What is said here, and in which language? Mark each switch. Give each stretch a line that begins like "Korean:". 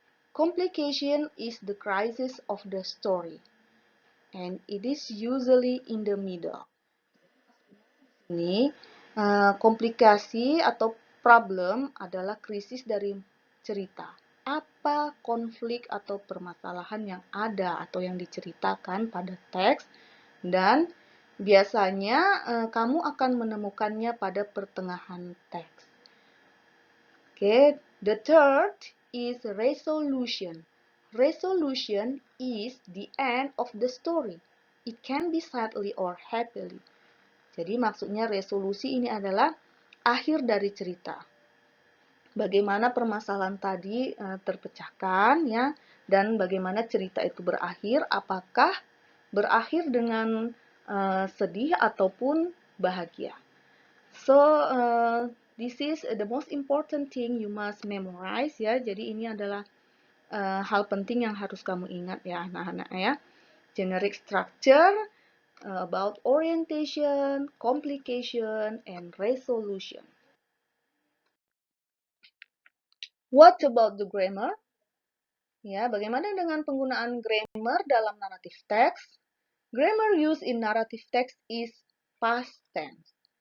English: Complication is the crisis of the story, and it is usually in the middle.
Indonesian: Ini komplikasi atau problem adalah krisis dari cerita. Apa konflik atau permasalahan yang ada atau yang diceritakan pada teks, dan biasanya kamu akan menemukannya pada pertengahan teks.
English: Okay, the third is resolution. Resolution is the end of the story. It can be sadly or happily.
Indonesian: Jadi maksudnya resolusi ini adalah akhir dari cerita. Bagaimana permasalahan tadi terpecahkan ya, dan bagaimana cerita itu berakhir, apakah berakhir dengan sedih ataupun bahagia.
English: So this is the most important thing you must memorize ya.
Indonesian: Jadi ini adalah hal penting yang harus kamu ingat ya anak-anak ya.
English: Generic structure about orientation, complication, and resolution. What about the grammar?
Indonesian: Ya, bagaimana dengan penggunaan grammar dalam narrative text?
English: Grammar used in narrative text is past tense.